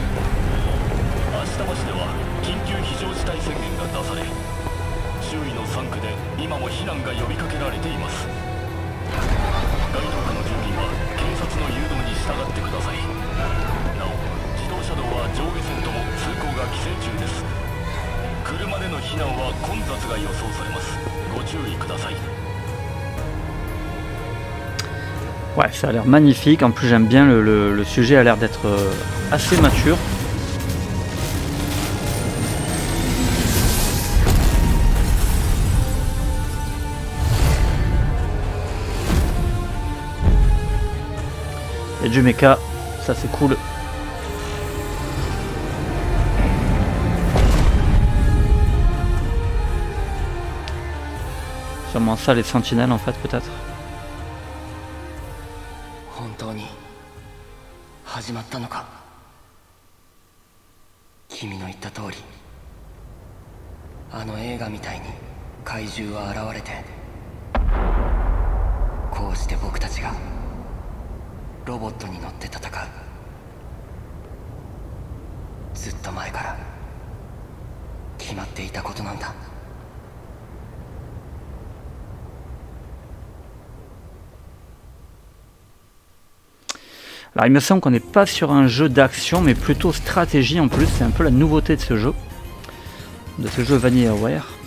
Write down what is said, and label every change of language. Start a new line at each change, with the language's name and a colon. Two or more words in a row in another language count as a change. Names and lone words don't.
Japanese: 芦田町では緊急非常事態宣言が出され周囲の3区で今も避難が呼びかけられています。該当区の住民は警察の誘導に従ってください。なお自動車道は上下線とも通行が規制中です。車での避難は混雑が予想されます。ご注意ください。
French: Ouais, ça a l'air magnifique, en plus j'aime bien le sujet a l'air d'être assez mature. Il y a du mecha, ça c'est cool. Sûrement ça les sentinelles en fait peut-être.
Japanese: 本当に始まったのか。君の言った通りあの映画みたいに怪獣は現れてこうして僕たちがロボットに乗って戦う。ずっと前から決まっていたことなんだ。
French: Alors il me semble qu'on n'est pas sur un jeu d'action mais plutôt stratégie en plus, c'est un peu la nouveauté de ce jeu VanillaWare.